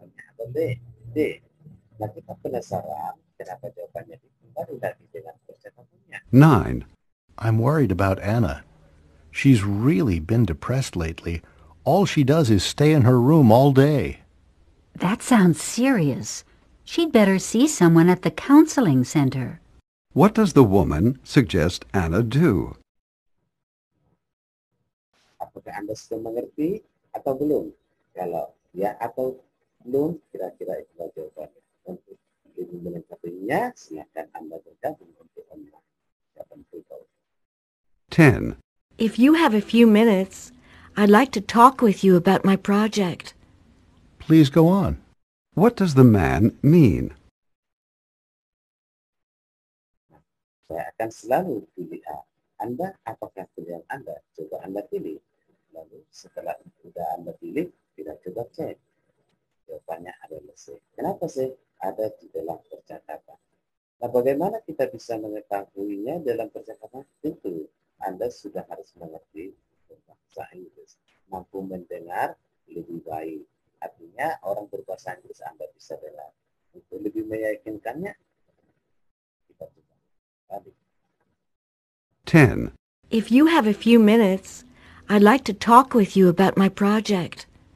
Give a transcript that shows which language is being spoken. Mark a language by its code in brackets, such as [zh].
[id] Atau D. D. Nah, kita penasaran kenapa jawabannya itu baru lagi dengan percakapannya. [en] 9. I'm worried about Anna. She's really been depressed lately. All she does is stay in her room all day. That sounds serious. She'd better see someone at the counseling center. What does the woman suggest Anna do? [id] Apakah Anda sudah mengerti atau belum? Kalau ya atau belum, kira-kira itulah jawabannya. Untuk lebih melengkapinya, silakan Anda bergabung untuk online. [en] 10. If you have a few minutes, I'd like to talk with you about my project. Please go on. What does the man mean? [id] Saya akan selalu pilih A. Anda, apakah pilihan Anda? Coba Anda pilih. Lalu setelah sudah Anda pilih, kita coba cek. Jawabannya adalah C. Kenapa C? Ada di dalam percakapan. Nah, bagaimana kita bisa mengetahuinya dalam percakapan? Tentu, Anda sudah harus mengerti bahasa Inggris. Mampu mendengar lebih baik. Artinya, orang berbahasa Inggris Anda bisa dengar. Untuk lebih meyakinkannya, kita coba. [en] 10. If you have a few minutes, I'd like to talk with you about my project.